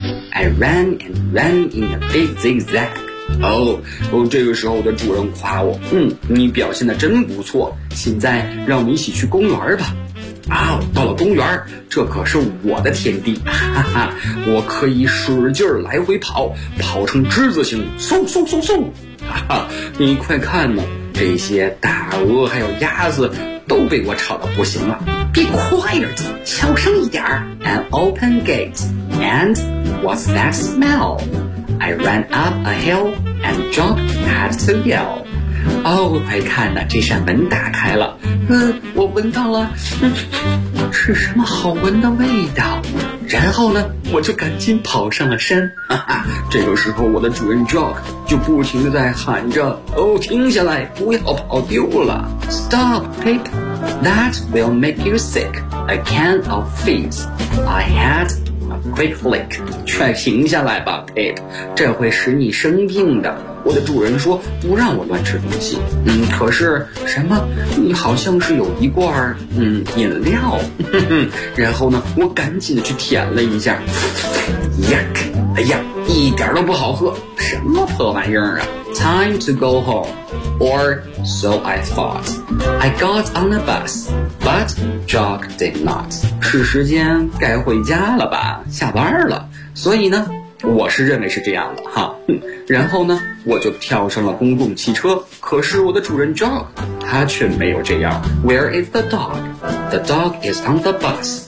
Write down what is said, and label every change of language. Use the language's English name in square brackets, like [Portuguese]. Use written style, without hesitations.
[English] I ran and ran in a big zigzag. [Chinese] 这个时候我的主人夸我，你表现得真不错，现在让我们一起去公园吧。到了公园，这可是我的天地，哈哈，我可以使劲来回跑，跑成之字形，嗖嗖嗖嗖。哈哈，你快看呢，这些大鹅还有鸭子都被我吵得不行了。别快点走，悄声一点。 [English] An open gate, and what's that smell? I ran up a hill and jumped mad to yell. [Chinese] 快看呢，这扇门打开了。我闻到了，是什么好闻的味道？然后呢，我就赶紧跑上了山。这个时候我的主人 Jock 就不停地在喊着，停下来，不要跑丢了。 [English] Stop, Pip, that will make you sick. A can of fizz. I had a quick flick. [Chinese] 快停下来吧 Pip, 这会使你生病的。我的主人说不让我乱吃东西。可是什么，你好像是有一罐饮料。然后呢，我赶紧的去舔了一下。 Yuck, 哎呀，一点都不好喝，什么破玩意儿啊。 [English] Time to go home, or so I thought. I got on a bus, but Jock did not. [Chinese] 是时间该回家了吧，下班了。所以呢，我是认为是这样的哈。然后呢，我就跳上了公共汽车，可是我的主人 Jock 他却没有这样。 [English] Where is the dog? The dog is on the bus.